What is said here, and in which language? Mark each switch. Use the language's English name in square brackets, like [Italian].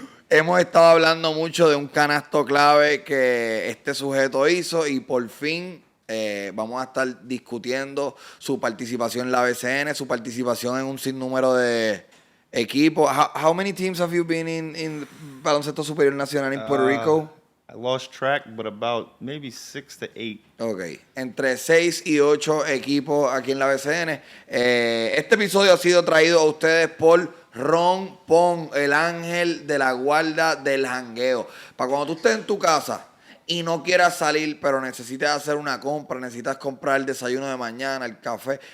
[Spanish] Hemos estado hablando mucho de un canasto clave que este sujeto hizo y por fin vamos a estar discutiendo su participación en la BCN, su participación en un sinnúmero de equipos. [English] How many teams have you been in baloncesto superior nacional in Puerto Rico? I lost track, but about maybe 6 to 8. [Spanish] Ok, entre 6 y 8 equipos aquí en la BCN. Este episodio ha sido traído a ustedes por Ron Pon, el ángel de la guarda del jangueo. Para cuando tú estés en tu casa y no quieras salir, pero necesitas hacer una compra, necesitas comprar el desayuno de mañana, el café.